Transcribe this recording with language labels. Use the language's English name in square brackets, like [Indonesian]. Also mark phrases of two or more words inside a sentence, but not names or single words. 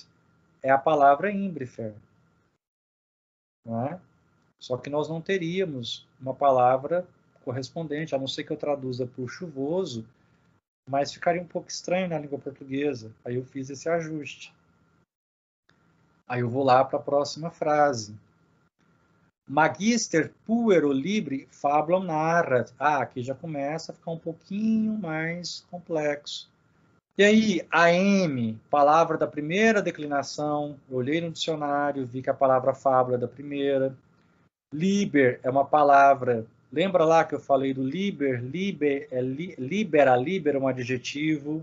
[Portuguese] É a palavra imbrifer, não é? Só que nós não teríamos uma palavra correspondente, a não ser que eu traduza por chuvoso, mas ficaria um pouco estranho na língua portuguesa. Aí eu fiz esse ajuste. Aí eu vou lá para a próxima frase. [Latin] Magister puero libri fabulum narrat. [Portuguese] Ah, aqui já começa a ficar um pouquinho mais complexo. E aí, AM, palavra da primeira declinação. Eu olhei no dicionário, vi que a palavra fábula é da primeira. Liber é uma palavra. Lembra lá que eu falei do liber? Liber é liber é um adjetivo.